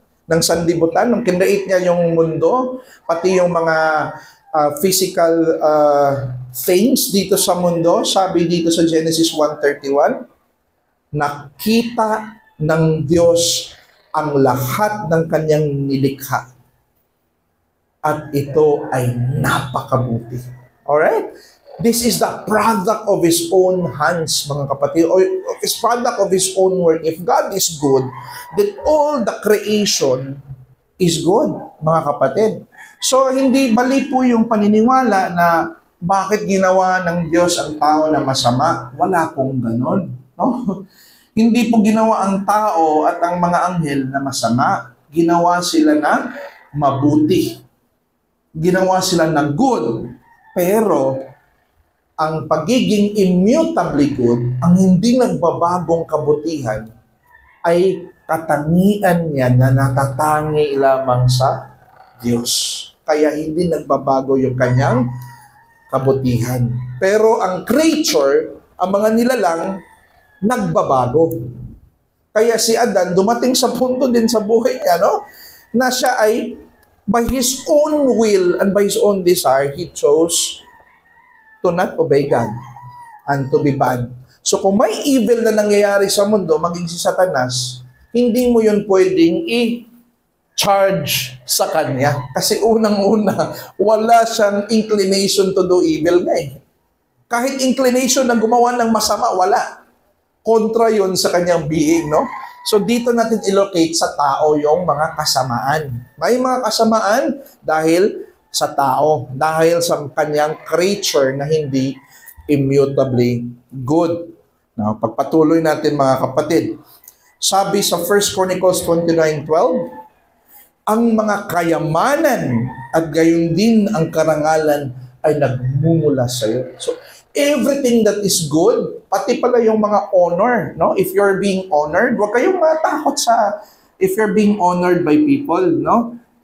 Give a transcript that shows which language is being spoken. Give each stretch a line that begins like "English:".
Filipino: ng sanlibutan, nung kinreate niya yung mundo, pati yung mga physical things dito sa mundo, sabi dito sa Genesis 1:31, nakita ng Diyos ang lahat ng kanyang nilikha at ito ay napakabuti.
English: Alright? This is the product of His own hands, mga kapatid, or His product of His own work. If God is good, then all the creation is good, mga kapatid.
Filipino: So, hindi mali po yung paniniwala na bakit ginawa ng Diyos ang tao na masama. Wala pong ganon. No? Hindi po ginawa ang tao at ang mga anghel na masama. Ginawa sila na mabuti. Ginawa sila na good. Pero, ang pagiging immutably good, ang hindi nagbabagong kabutihan, ay katangian niya na natatangi lamang sa Diyos. Kaya hindi nagbabago yung kanyang kabutihan. Pero ang creature, ang mga nilalang, nagbabago. Kaya si Adan, dumating sa punto din sa buhay niya, no? Na siya ay,
English: by his own will and by his own desire, he chose to not obey God and to be bad.
Filipino: So kung may evil na nangyayari sa mundo, maging si Satanas, hindi mo yun pwedeng charge sa kanya. Kasi unang-una, wala siyang inclination to do evil na eh. Kahit inclination na gumawa ng masama, wala. Kontra yun sa kanyang being, no? So dito natin ilocate sa tao yung mga kasamaan. May mga kasamaan dahil sa tao, dahil sa kanyang creature na hindi immutably good. Now, pagpatuloy natin mga kapatid. Sabi sa 1 Chronicles 29:12, ang mga kayamanan at gayon din ang karangalan ay nagmumula sa iyo.
English: So, everything that is good,
Filipino: pati pala yung mga honor, no?
English: If you're being honored,
Filipino: huwag kayong matakot sa
English: if you're being honored by people, no?